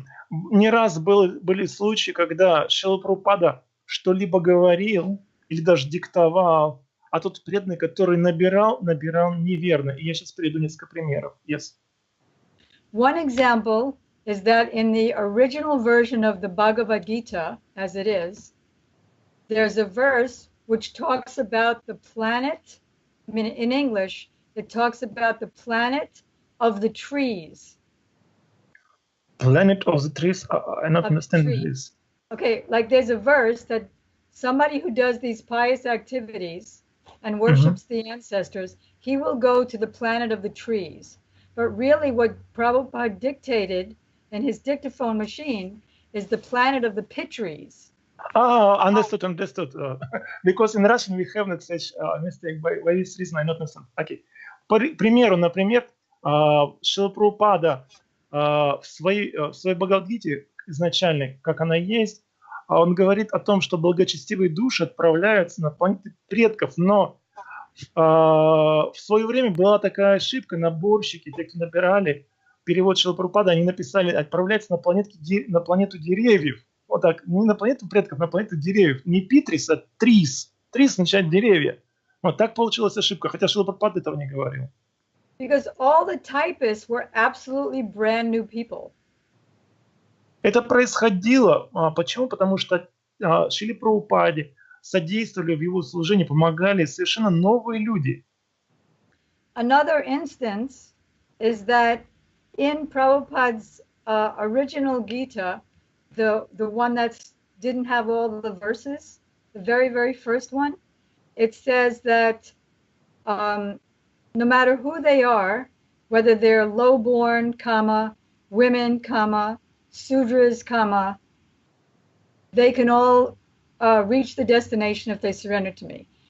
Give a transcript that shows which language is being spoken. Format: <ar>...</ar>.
<ru>не раз были случаи, когда Шрила Прабхупада что-либо говорил или даже диктовал, а тот преданный, который набирал неверно. И я сейчас приведу несколько примеров.</ru> <en>Yes. One example is that in the original version of the Bhagavad Gita, as it is, there's a verse which talks about the planet. I mean, in English, it talks about the planet of the trees. Planet of the trees? I not understand this. Okay, like there's a verse that somebody who does these pious activities and worships the ancestors, he will go to the planet of the trees. But really what Prabhupada dictated in his dictaphone machine is the planet of the pit trees. Understood. Because in Russian we have not such mistake. By this reason I not understand. Okay.</en> <ru>По примеру, например, Шрила Прабхупада в своей Бхагавад-гите изначальной, как она есть, он говорит о том, что благочестивые души отправляются на планеты предков, но в свое время была такая ошибка, наборщики, те, кто набирали перевод Шрилы Прабхупады, они написали отправляться на планету деревьев. Вот так, не на планету предков, на планету деревьев. Не Питрис, а Трис. Трис означает деревья. Вот так получилась ошибка, хотя Шрила Прабхупада этого не говорил.</ru> <en>Because all the typists were absolutely brand new people.</en> <ru>Это происходило. Почему? Потому что Шриле Прабхупаде содействовали в его служении, помогали совершенно новые люди.</ru> <en>Another instance is that in Prabhupada's original Gita, the one that didn't have all the verses, the very, very first one, it says that no matter who they are, whether they're low-born, women, Sudras, they can all reach the destination if they surrender to me.</en>